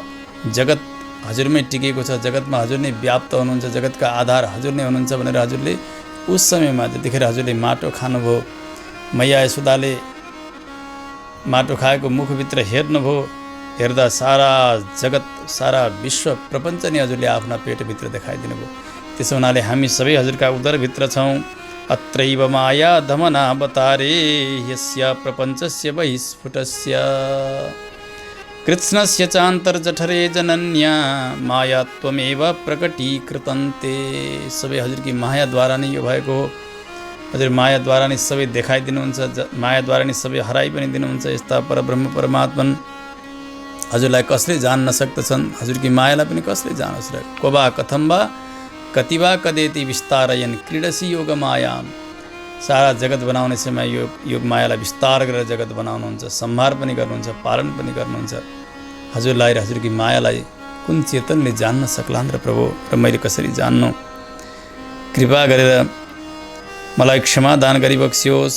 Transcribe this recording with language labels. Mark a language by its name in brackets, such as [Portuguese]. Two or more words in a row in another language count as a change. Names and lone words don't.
[Nepali] जगत हजुरमै टिकेको छ, जगतमा हजुर नै व्याप्त हुनुहुन्छ, जगतका आधार हजुर नै हुनुहुन्छ भनेर हजुरले उस समयमा जतिखेर हजुरले माटो खानुभयो, मैया यशोदाले माटो खाएको मुखभित्र हेर्नुभयो, हेर्दा सारा जगत सारा विश्व प्रपञ्च नै हजुरले आफ्ना पेटभित्र देखाइदिनु भयो। त्यसो हुनाले हामी सबै हजुरका उदरभित्र छौँ। [Sanskrit] अत्रैव माया धमनावतारे यस्य प्रपञ्चस्य बहिस्फुटस्य कृत्स्नस्य चान्तर्जठरे जनन्या माया त्वमेव प्रकटीकृतन्ते। [Nepali] सबै हजुरकी मायाद्वारा नै यो भएको हो। हजुर मायाद्वारा नै सबै देखाइदिनुहुन्छ, मायाद्वारा नै सबै हराइ पनि दिनुहुन्छ। यस्ता परब्रह्म परमात्मन हजुरलाई कसले जान्न सक्दछन्? हजुरकी मायालाई पनि कसले जानोस् र? [Sanskrit] कोबा कथम वा कतिवा कदेति विस्तारयन् क्रीडसी योग मायाम। [Nepali] सारा जगत बनाउने समय योग मायालाई विस्तार गरेर जगत बनाउनुहुन्छ, संहार पनि गर्नुहुन्छ, पालन पनि गर्नुहुन्छ। हजुरलाई र हजुरकी मायालाई कुन चेतनले जान्न सक्लान् र प्रभु? र मैले कसरी जान्नु? कृपा गरेर मलाई क्षमा दान गरिबक्सियोस्।